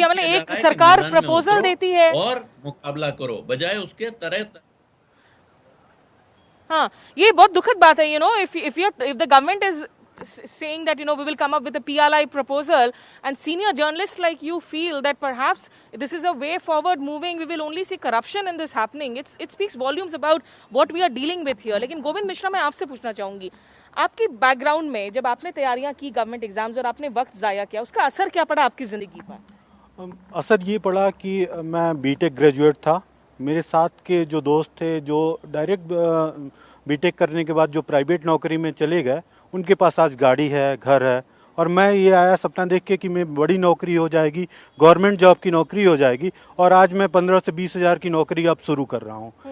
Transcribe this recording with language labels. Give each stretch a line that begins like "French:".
Hindi: हमने एक सरकार प्रपोजल देती है और मुकाबला करो, बजाय उसके तरह। हाँ, ये बहुत दुखद बात है,
English: if the government is saying that we will come up with a PLI proposal, and senior journalists like you feel that perhaps this is a way forward moving, we will only see corruption in this happening. It speaks volumes about what we are dealing with here.
Hindi: लेकिन गोविंद मिश्रा, मैं आपसे पूछना चाहूंगी, आपकी background में जब आपने तैयारियां की गवर्नमेंट एग्जाम्स और आपने वक्त जाया किया, उसका असर क्या पड़ा आपकी जिंदगी पर? असर ये पड़ा कि मैं बीटेक ग्रेजुएट था, मेरे साथ के जो दोस्त थे जो डायरेक्ट बीटेक करने के बाद जो प्राइवेट नौकरी में चले गए, उनके पास आज गाड़ी है, घर है, और मैं ये आया सपना देख के कि मैं बड़ी नौकरी हो जाएगी, गवर्नमेंट जॉब की नौकरी हो जाएगी, और आज मैं 15 से 20 हज़ार की नौकरी अब शुरू कर रहा हूँ।